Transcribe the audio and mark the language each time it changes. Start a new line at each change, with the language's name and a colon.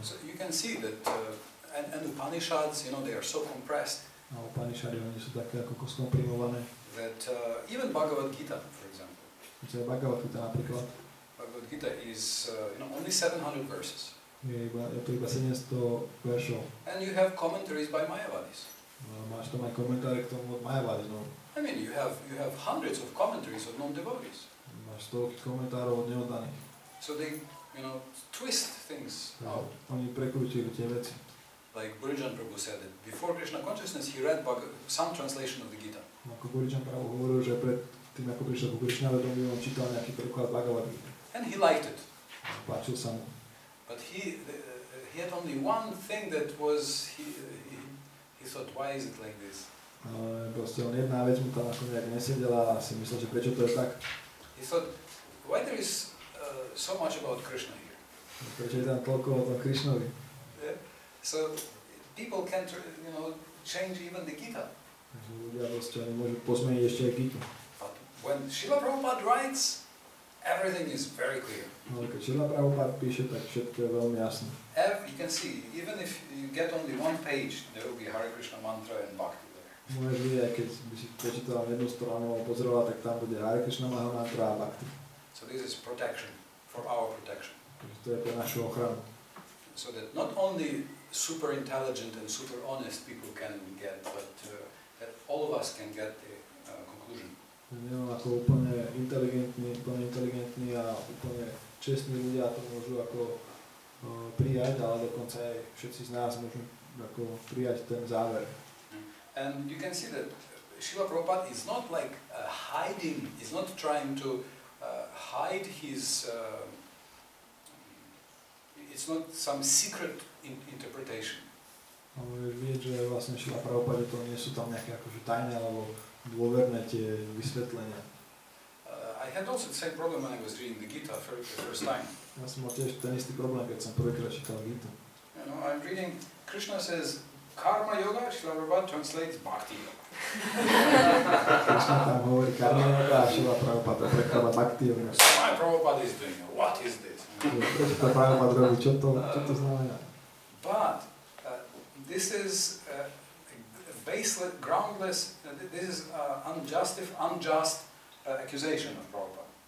English: So you can see that, and Upanishads, they are so compressed.
Slovak: A Upanishady, oni sú také ako skomprimované.
English: That even Bhagavad Gita, for example.
Slovak: Bhagavad Gita napríklad.
English: Bhagavad Gita is only 700 verses.
Slovak: Je to iba 700 veršov.
English: And you have commentaries by Mayavadis.
Slovak: Máš tam aj komentáre k tomu od Mayavadis.
English: I mean, you have hundreds of commentaries of non-devotees.
Slovak: Máš stovky komentárov od neoddaných.
English: So they, twist things out.
Slovak: Oni prekrútili tie veci.
English: Like Purusha Prabhu said that before Krishna consciousness he read some translation of the Gita.
Slovak: Ako Purusha Prabhu hovoril, že pred tým, ako prišiel ku Krišna vedomí, on čítal nejaký preklad Bhagavad Gita.
English: And he liked it.
Slovak: Páčil sa mu.
English: But he had only one thing that was, he thought, why is it like this?
Slovak: Ale proste on jedna vec mu tam ako nejak nesedela a si myslel, že prečo to je tak.
English: He thought, why there is so much about Krishna here?
Slovak: Prečo je tam toľko o tom Krišnovi?
English: Yeah? So people can, change even the Gita.
Slovak: Takže ľudia proste oni môžu pozmeniť ešte aj Gitu.
English: But when Srila Prabhupada writes, everything is very clear.
Slovak: Ale keď Srila Prabhupada píše, tak všetko je veľmi jasné.
English: You can see, even if you get only one page, there will be Hare Krishna mantra and bhakti there.
Slovak: Môžeš vidieť, keď by si prečítal jednu stranu a pozrela, tak tam bude Hare Krishna mantra a bhakti.
English: So this is protection, for our protection.
Slovak: Takže to je pre našu ochranu.
English: So that not only super intelligent and super honest people can get, but that all of us can get the conclusion.
Slovak: Neviem, ako úplne inteligentní a úplne čestní ľudia to môžu ako prijať, ale dokonca aj všetci z nás môžu ako prijať ten záver.
English: And you can see that Srila Prabhupada is not like hiding, is not trying to hide his, it's not some secret interpretation.
Slovak: Ale vieš, že vlastne Srila Prabhupada to nie sú tam nejaké akože tajné alebo dôverné tie vysvetlenia.
English: I had also the same problem when I was reading the Gita for the first time.
Slovak: Ja som mal tiež ten istý problém, keď som prvýkrát čítal Gitu.
English: I'm reading, Krishna says, Karma Yoga, Srila Prabhupada translates Bhakti Yoga.
Slovak: Krishna tam hovorí Karma Yoga a Srila Prabhupada prekladá Bhakti Yoga.
English: So my Prabhupada is doing, what is this?
Slovak: Prečo to Prabhupada robí, čo to znamená?
English: But this is baseless, groundless, this is unjust accusation of Prabhupada.